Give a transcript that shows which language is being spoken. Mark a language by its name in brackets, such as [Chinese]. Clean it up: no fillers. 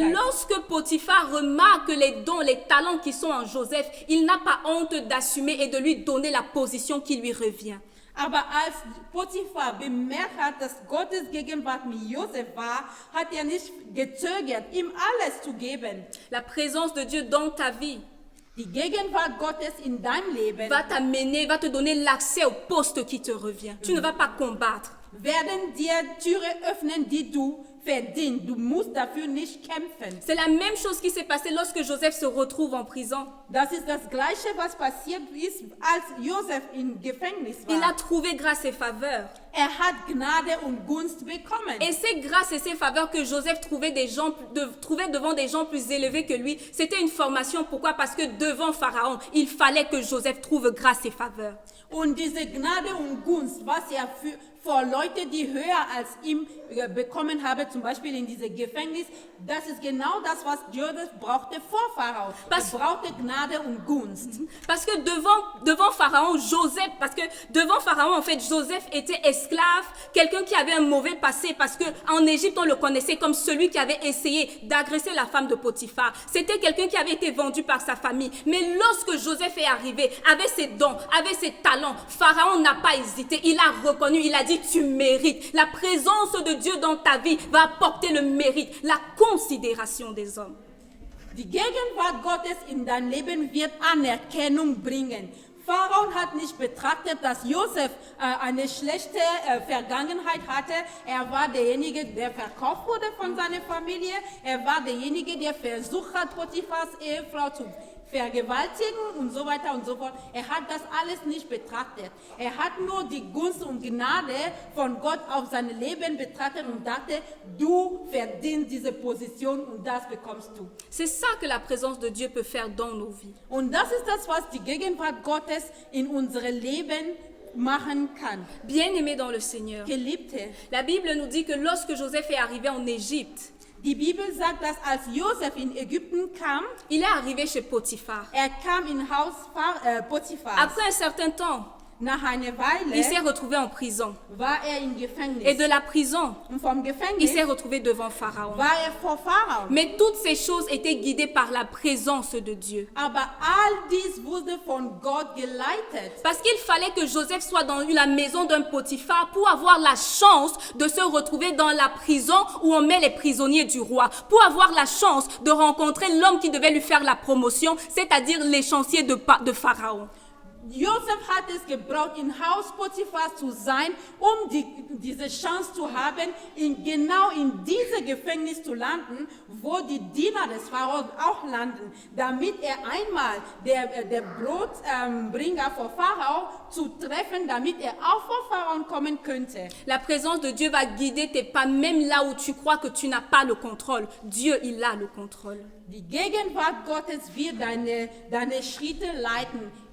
[French] Mais lorsque Potiphar remarque les dons, les talents qui sont en Joseph, il n'a pas honte d'assumer et de lui donner la position qui lui revient. [German] Aber als Potiphar bemerkt hat, dass Gottes Gegenwart mit Josef war, hat er nicht gezögert, ihm alles zu geben. [French] La présence de Dieu dans ta vie [German] Die Gegenwart Gottes in deinem Leben [French] va t'amener, va te donner l'accès au poste qui te revient. Tu ne vas pas combattre. [German] werden dir Türen öffnen, die du verdienst. Du musst dafür nicht kämpfen. [French] C'est la même chose qui s'est passée lorsque Joseph se retrouve en prison. [German] Das ist das Gleiche, was passiert ist, als Josef im Gefängnis war. [French] Il a trouvé grâce et faveur. [German] Er hat Gnade und Gunst bekommen. [French] Et c'est grâce et ces faveurs que Joseph trouvait devant des gens plus élevés que lui. C'était une formation. Pourquoi? Parce que devant Pharaon, il fallait que Joseph trouve grâce et faveur. [German] Und diese Gnade und Gunst, was er vor Leute, die höher als ihm bekommen haben, zum Beispiel in diesem Gefängnis, das ist genau das, was Joseph brauchte vor Pharao. Er brauchte Gnade und Gunst. [French] Parce que devant Pharaon, en fait, Joseph était esclave, quelqu'un qui avait un mauvais passé, parce que en Égypte, on le connaissait comme celui qui avait essayé d'agresser la femme de Potiphar. C'était quelqu'un qui avait été vendu par sa famille. Mais lorsque Joseph est arrivé, avec ses dons, avec ses talents, Pharaon n'a pas hésité. Il a reconnu, il a dit, tu mérites. La présence de Dieu dans ta vie va apporter le mérite, la considération des hommes. [German] Die Gegenwart Gottes in dein Leben wird Anerkennung bringen. Pharaon hat nicht betrachtet, dass Josef eine schlechte Vergangenheit hatte. Er war derjenige, der verkauft wurde von seiner Familie. Er war derjenige, der versucht hat, Potiphars Ehefrau zu vergewaltigen und so weiter und so fort. Er hat das alles nicht betrachtet. Er hat nur die Gunst und Gnade von Gott auf sein Leben betrachtet und dachte, du verdienst diese Position und das bekommst du. [French] C'est ça que la présence de Dieu peut faire dans nos vies. [German] Und das ist das, was die Gegenwart Gottes in unserem Leben machen kann. [French] Bien-aimés dans le Seigneur, [German] Geliebte, [French] la Bible nous dit que lorsque Joseph est arrivé en Égypte, [German] die Bibel sagt, dass als Josef in Ägypten kam, [French] il est arrivé chez Potiphar. [German] er kam in Haus Potiphars. [French] Après un certain temps, [German] Nach einer [French] il s'est [German] Weile [French] retrouvé en prison. [German] war er im Gefängnis. [French] Et de la prison, [German] Und vom [French] il [German] Gefängnis [French] s'est retrouvé devant Pharaon. [German] war er vor Pharao. [French] Mais toutes ces choses étaient guidées par la présence de Dieu. [German] Aber all dies wurde von Gott geleitet. [French] Parce qu'il fallait que Joseph soit dans la maison d'un Potiphar pour avoir la chance de se retrouver dans la prison où on met les prisonniers du roi. Pour avoir la chance de rencontrer l'homme qui devait lui faire la promotion, c'est-à-dire l'échancier de Pharaon. [German] Josef hat es gebraucht, im Haus Potiphars zu sein, diese Chance zu haben, genau in diesem Gefängnis zu landen, wo die Diener des Pharaos auch landen, damit er einmal der Brotbringer vor Pharao zu treffen, damit er auch vor Pharao kommen könnte. [French] La présence de Dieu va guider tes pas, même là où tu crois que tu n'as pas le contrôle. Dieu, il a le contrôle. [German] Die Gegenwart Gottes wird deine Schritte leiten.